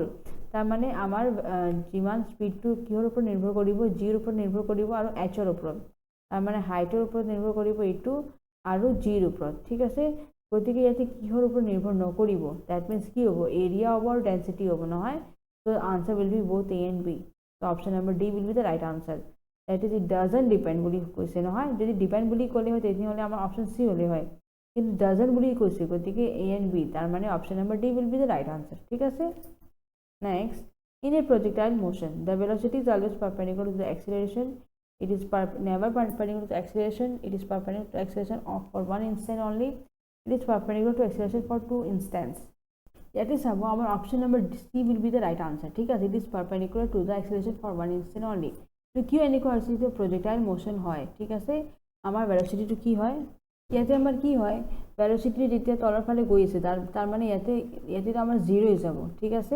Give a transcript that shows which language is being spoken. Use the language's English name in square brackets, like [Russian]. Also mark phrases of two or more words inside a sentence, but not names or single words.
[Assamese] তাৰমানে আমাৰ যিমান স্পীডটো কিহৰ ওপৰত নিৰ্ভৰ কৰিব, জিৰ ওপৰত নিৰ্ভৰ কৰিব আৰু hৰ ওপৰত। তাৰমানে হাইটৰ ওপৰত নিৰ্ভৰ কৰিব এইটো আৰু জিৰ ওপৰত, ঠিক আছে। গতিকে ইয়াতে কিহৰ ওপৰত নিৰ্ভৰ নকৰিব, [English] that means [Assamese] কি হ'ব এৰিয়া হ'ব আৰু ডেন্সিটি হ'ব নহয়। [English] So the answer will be both A and B. So option number D will be the right answer. That is, it doesn't depend [Assamese] বুলি কৈছে নহয়। যদি ডিপেণ্ড বুলি ক'লে হয় তেতিয়াহ'লে আমাৰ [English] option C [Assamese] হ'লে হয়, কিন্তু ডাজেণ্ট বুলি কৈছে গতিকে [English] A and B, [Assamese] তাৰ মানে [English] option number D will be the right answer, [Assamese] ঠিক আছে। [English] Next, in a projectile motion, the velocity is always perpendicular to the acceleration. It is never perpendicular to the acceleration. It is perpendicular to acceleration for one instant only. It is perpendicular to acceleration for 2 instants. [Assamese] ইয়াতে চাব আমাৰ [English] option number C will be the right answer, [Assamese] ঠিক আছে। [English] it is perpendicular to the acceleration for 1 instant only. [Assamese] তো কিয় এনেকুৱা হৈছে যে [English] projectile motion [Assamese] হয়, ঠিক আছে। আমাৰ ভেলচিটিটো কি হয়, ইয়াতে আমাৰ কি হয় ভেলচিটি যেতিয়া তলৰ ফালে গৈ আছে তাৰমানে ইয়াতে আমাৰ 0 হৈ যাব, ঠিক আছে।